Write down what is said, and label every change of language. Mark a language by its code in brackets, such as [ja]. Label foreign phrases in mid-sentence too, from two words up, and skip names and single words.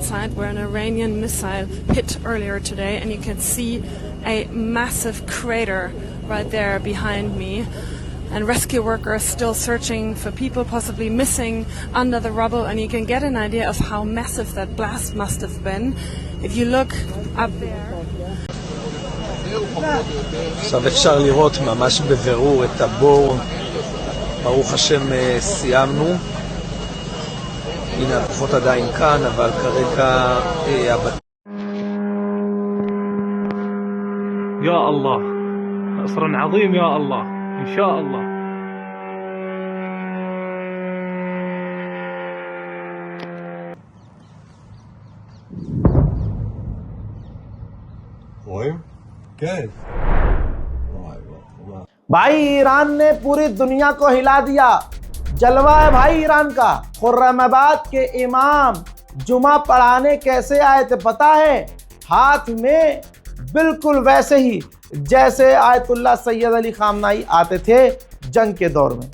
[en] site where an Iranian missile hit earlier today, and you can see a massive crater right there behind me. And rescue workers still searching for people possibly missing under the rubble, and you can get an idea of how massive that blast must have been if you look up there. [he] עכשיו אפשר לראות ממש בבירור את הבור. ברוך השם סיימנו. הנה הכוחות עדיין כאן, אבל כרגע [ar] يا الله نصر عظيم يا الله إن شاء الله. [he] רואים? כן. [hi] भाई ईरान ने पूरी दुनिया को हिला दिया। जलवा है भाई ईरान का। खुर्रमाबाद के इमाम जुमा पढ़ाने कैसे आए थे पता है? हाथ में बिल्कुल वैसे ही जैसे आयतुल्लाह सैयद अली खामनाई आते थे जंग के दौर में।